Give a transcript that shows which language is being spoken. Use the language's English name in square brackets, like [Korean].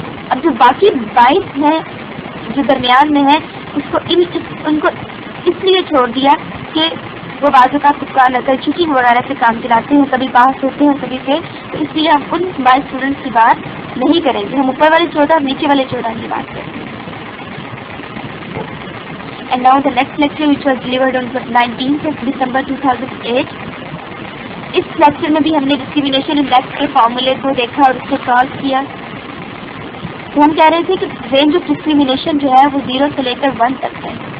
[Urdu] اب جو باقی 22 ہیں جو درمیان میں ہیں ان کو اس لیے چھوڑ دیا کہ وہ بازو کا تکا لگا چیٹنگ وغیرہ سے کام چلاتے ہیں، کبھی پاس ہوتے ہیں کبھی فیل. تو اس لیے ہم ان 22 اسٹوڈنٹس کی بات نہیں کریں گے، ہم اوپر والے 14 اور نیچے والے 14 کی بات کریں گے. [English] And now the next lecture which was delivered on 19th of December 2008. [Urdu] اس lecture میں بھی ہم نے ڈسکریمنیشن انڈیکس کے فارمولے کو دیکھا اور اس کو سالو کیا. تو ہم کہہ رہے تھے کہ رینج آف ڈسکریمنیشن جو ہے وہ 0 سے لے کر 1 تک ہے.